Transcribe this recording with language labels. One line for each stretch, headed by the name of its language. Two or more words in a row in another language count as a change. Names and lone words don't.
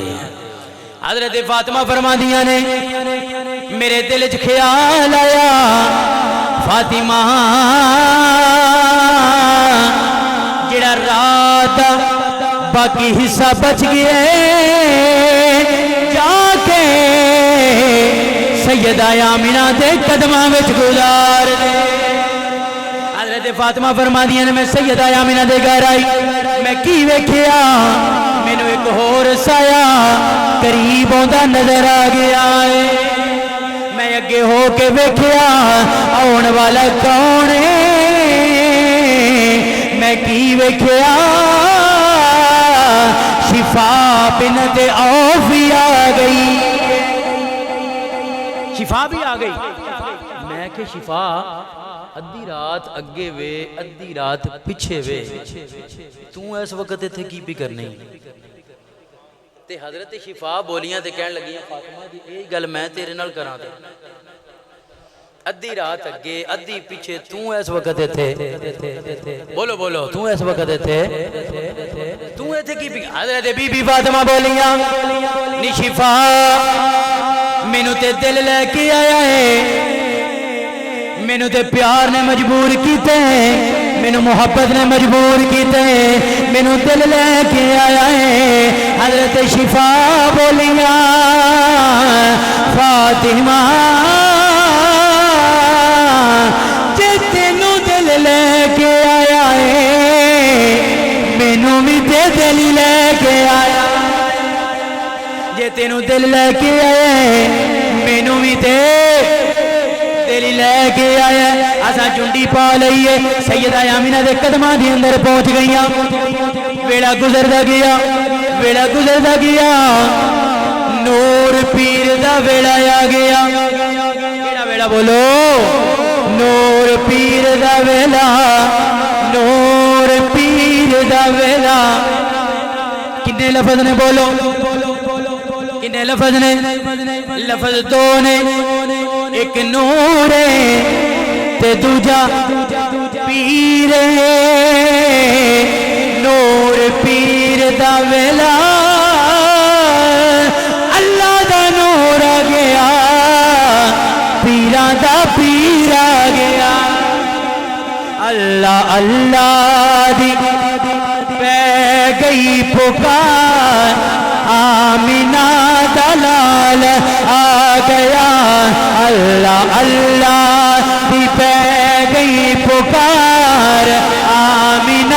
Punjabi: حضرت فاطمہ فرماندیاں نے میرے دل وچ خیال آیا فاطمہ جڑا رات باقی حصہ بچ گئے جا کے سیدہ آمینہ دے قدماں وچ گزار دے. حضرت فاطمہ فرماندیاں نے میں سیدہ آمینہ دے گھر آئی، میں کی ویکھیا مینوں ایک ہور سایہ قریب ہوندا نظر آ گیا ہے. میں اگے ہو کے ویکھیا آن والا کون ہے، میں کی ویکھیا شفا بنت عوف آ گئی. شفا بھی آ گئی. میں کہ شفا ادھی رات اگے وے ادھی رات پیچھے وے، تو اس وقت تھے کی بھی کرنی؟ تے حضرت شفا بولیاں تے کہن لگیاں فاطمہ جی یہی گل میں تیرے نال کراں تے ادھی رات اگے ادھی پیچھے تو اس وقت تھے. بولو بولو تو اس وقت تھے، تو ایتھے کی بھی؟ حضرت بی بی فاطمہ بولیاں نی شفا مینوں تے دل لے کے آیا ہے، مینوں تے پیار نے مجبور کیتے ہیں، مینوں محبت نے مجبور کیتے ہیں، مینوں دل لے کے آیا ہے. حضرت شفا بولیاں فاطمہ جے تینوں دل لے کے آیا ہے مینوں بھی تے دل لے کے آیا. جے تینوں دل لے کے آیا مینوں بھی تے دل لے کے آیا. اساں چنڈی پا لئیے سیدہ آمینہ دے قدماں دے اندر پہنچ گئیاں. ویلا گزردا گیا، ویلا گزردا گیا، نور پیر دا ویلا آ گیا. کیڑا ویلا بولو؟ نور پیر دا ویلا، نور پیر دا ویلا. کنے لفظ نے بولو؟ کنے لفظ نے؟ لفظ دو نے، ایک نور تے دوجا پیر. نور پیر دا ویلا اللہ دا نور آ گیا، پیراں دا پیر آ گیا. اللہ اللہ دی پہ گئی پکار، آمینہ دلال آ گیا. اللہ اللہ دی پہ گئی پکار، آمینہ.